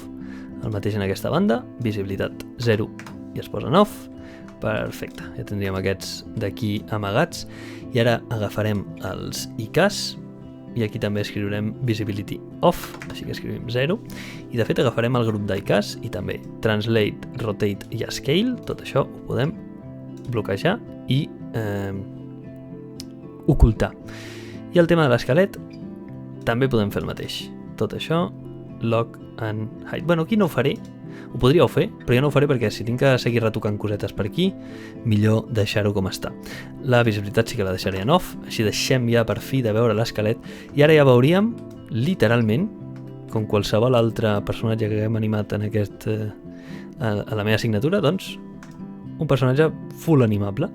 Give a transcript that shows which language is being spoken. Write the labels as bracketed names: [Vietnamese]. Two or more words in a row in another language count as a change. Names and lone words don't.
[Catalan] El mateix en aquesta banda, visibilitat 0 i es posa en off. Perfecte, ja tindríem aquests d'aquí amagats. I ara agafarem els IKs i aquí també escriurem [English] visibility off, [Catalan] així que escrivim 0. I de fet agafarem el grup d'IKs i també [English] translate, rotate [Catalan] i scale, tot això ho podem bloquejar i ocultar. I el tema de l'esquelet també podem fer el mateix. Tot això, [English] lock and height. [Catalan] Bueno, aquí no ho faré, ho podríeu fer, però jo no ho faré perquè si tinc que seguir retocant cosetes per aquí, millor deixar-ho com està. La visibilitat sí que la deixaré en off, així deixem ja per fi de veure l'esquelet i ara ja veuríem, literalment, com qualsevol altre personatge que haguem animat en aquest, a la meva assignatura, doncs, un personatge full animable.